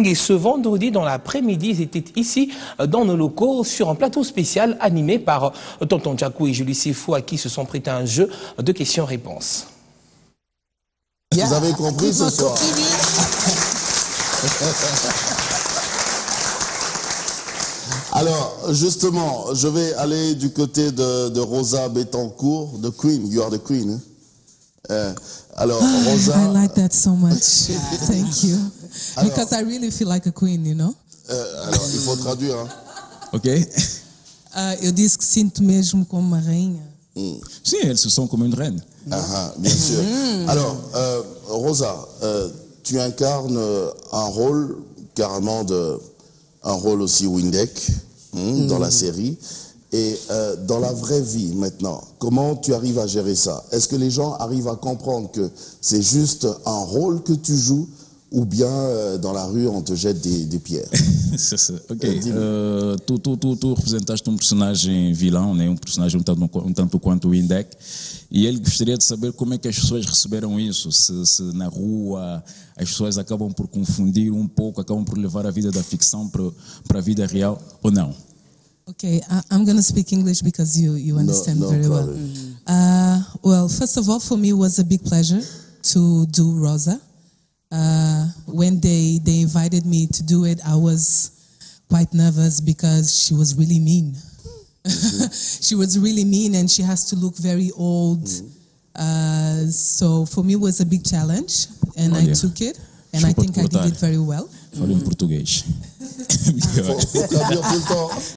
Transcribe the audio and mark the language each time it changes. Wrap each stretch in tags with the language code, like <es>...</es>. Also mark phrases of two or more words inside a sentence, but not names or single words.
<fr>Et ce vendredi, dans l'après-midi, ils étaient ici dans nos locaux sur un plateau spécial animé par Tonton Djakou et Julie Sifou, à qui se sont prêtés un jeu de questions-réponses. Vous avez compris ce soir. Alors, justement, je vais aller du côté de Rosa Betancourt,</fr> <en>the Queen. You are the Queen.</en> <fr>Hein? Alors, Rosa...</fr> <en>I like that so much. Thank you.</en> <fr>Alors,</fr> <en>because I really feel like a queen, you know?</en> <fr>Alors, il faut traduire. Hein? Ok.</fr> <pt>Eu disse que sinto mesmo como uma rainha.</pt> <fr>Si, elles se sentent comme une reine. Bien sûr. Alors, Rosa, tu incarnes un rôle carrément un rôle aussi Windek dans la série. Et dans la vraie vie maintenant, comment tu arrives à gérer ça? Est-ce que les gens arrivent à comprendre que c'est juste un rôle que tu joues ou bien dans la rue on te jette des pierres? C'est ça.</fr> <pt>Ok. Tu representaste personagem vilão, né? Personagem um tanto quanto o Windek. E ele gostaria de saber como é que as pessoas receberam isso. Se na rua as pessoas acabam por confundir um pouco, acabam por levar a vida da ficção para a vida real ou não?</pt> <en>Okay, I'm going to speak English because you understand very well. Well, first of all, for me, it was a big pleasure to do Rosa. When they invited me to do it, I was quite nervous because she was really mean. She was really mean and she has to look very old So for me, it was a big challenge, and I took it, and I think I did it very well.</en> <pt>Falo em português.</pt>